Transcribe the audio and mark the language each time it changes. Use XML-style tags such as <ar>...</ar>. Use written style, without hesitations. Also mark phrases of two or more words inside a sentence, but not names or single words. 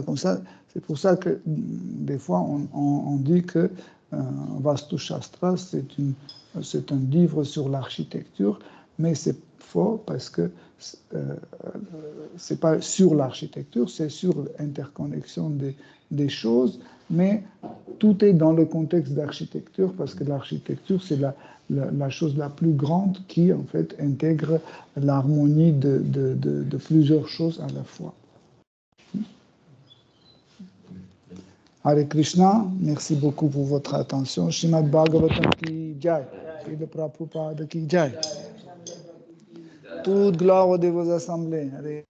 <fr>C'est pour ça que des fois on dit que Vastu Shastra c'est un livre sur l'architecture, mais c'est faux parce que c'est pas sur l'architecture, c'est sur l'interconnexion des choses, mais tout est dans le contexte d'architecture parce que l'architecture c'est la chose la plus grande qui en fait intègre l'harmonie de plusieurs choses à la fois.</fr> <sa>Hare Krishna,</sa> <fr>merci beaucoup pour votre attention.</fr> <hi>Srimad Bhagavatam ki jai, Srila Prabhupada ki jai.</hi> <fr>Toute gloire de vos assemblées.</fr>